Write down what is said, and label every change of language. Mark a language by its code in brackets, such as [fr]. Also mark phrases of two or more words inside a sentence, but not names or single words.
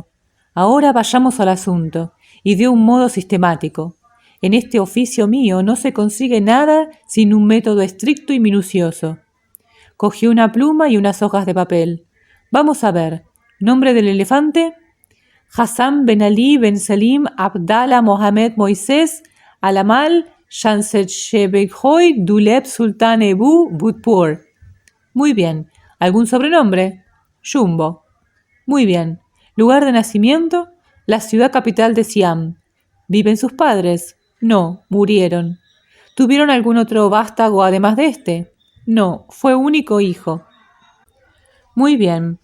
[es] Ahora vayamos al asunto, y de un modo sistemático. En este oficio mío no se consigue nada sin un método estricto y minucioso. Cogió una pluma y unas hojas de papel. Vamos a ver. ¿Nombre del elefante? Hassan Ben Ali Ben Selim Abdallah Mohamed Moisés Alamal Shansechebekhoy Duleb Sultan Ebu Butpur. Muy bien. ¿Algún sobrenombre? Jumbo. Muy bien. ¿Lugar de nacimiento? La ciudad capital de Siam. ¿Viven sus padres? No, murieron. ¿Tuvieron algún otro vástago además de este? No, fue único hijo. Muy bien.